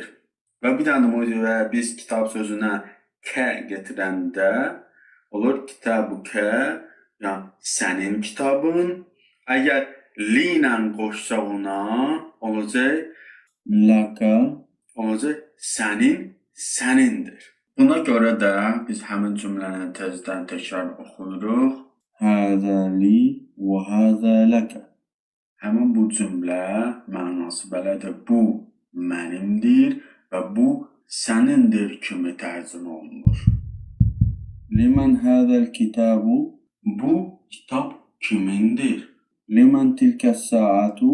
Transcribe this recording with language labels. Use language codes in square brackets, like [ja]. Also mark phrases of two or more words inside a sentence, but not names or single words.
[az] Və bir dənə motivə biz kitab sözünə kə getirəndə olur kitabuka, yəni sənin kitabın. Əgər li ilə qoşsaq ona, olacaq laka. sənindir. Buna görə də biz həmin cümləni tezdən təkrar oxuyuruq. [ar] هذا لي وهذا لك. [az] Həmin bu cümlə mənası belədir. Bu mənimdir və bu sənindir kimi tərcümə olunur. [ar] لمن هذا الكتاب. [az] Bu kitab kimindir? [ar] لمن تلك الساعة.